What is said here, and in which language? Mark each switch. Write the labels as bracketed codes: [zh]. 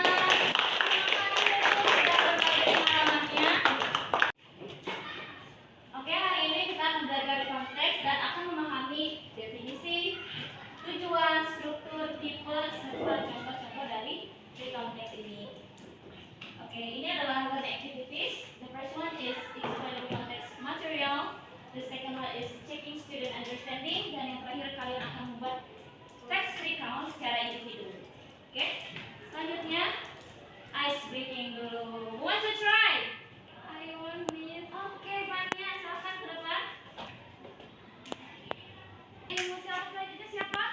[id] Terima kasih Yusuf sudah berbagi pengalamannya. Oke, hari ini kita akan belajar konteks dan akan memahami definisi, tujuan, struktur, tipe, serta contoh-contoh dari konteks ini. Oke, ini adalah learning activities. [en] The first one is explain the context material. The second one is checking student understanding. [id] Dan yang terakhir kalian akan membuat text recount secara individu. Oke, selanjutnya I [en] ice breaking dulu. Want to try? I want this. [id] Oke, Fania, silakan ke depan. Ilmu siapa itu siapa?